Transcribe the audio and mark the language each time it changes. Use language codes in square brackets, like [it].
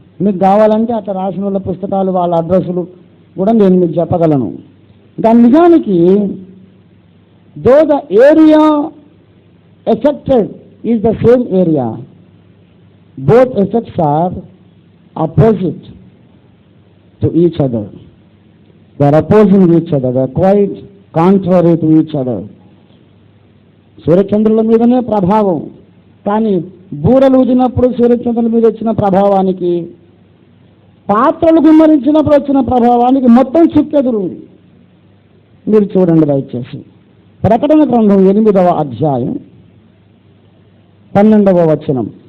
[te] మీకు కావాలంటే అట్లా రాసిన వాళ్ళ పుస్తకాలు వాళ్ళ అడ్రస్సులు కూడా నేను మీకు చెప్పగలను. దాని నిజానికి [en] Though the area affected is the same area, both effects are opposite to each other. They are opposing each other. They are quite contrary to each other. [te] సూర్యచంద్రుల మీదనే ప్రభావం, కానీ బూరలు ఊదినప్పుడు సూర్యచంద్రుల మీద వచ్చిన ప్రభావానికి, పాత్రలు గుమ్మరించినప్పుడు వచ్చిన ప్రభావానికి మొత్తం చుక్కెదురుంది. మీరు చూడండి దయచేసి. ప్రకటన గ్రంథం 8వ అధ్యాయం 12వ వచనం.